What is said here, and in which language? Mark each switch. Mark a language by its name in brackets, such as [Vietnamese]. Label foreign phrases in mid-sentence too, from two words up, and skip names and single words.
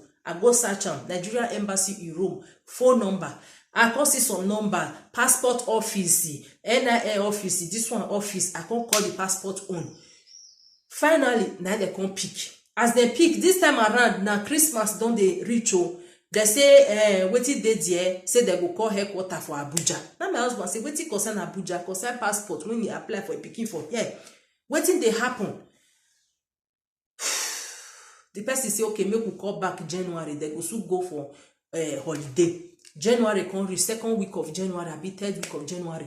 [Nigerian Pidgin] I go search them, Nigeria Embassy in Rome, phone number. I can see some number, passport office, NIA office, this one office. I can call the passport on. Finally, now they can pick. As they pick, this time around, now Christmas don't they reach oh. They say, wetin dey there, say they go call headquarters for Abuja. Now my husband say, wetin concern Abuja, concern passport, when you apply for a pikin for here. Wetin dey happen? The person say, okay, make we call back January. They go soon go for holiday. January come reach, 2nd week of January, abi 3rd week of January.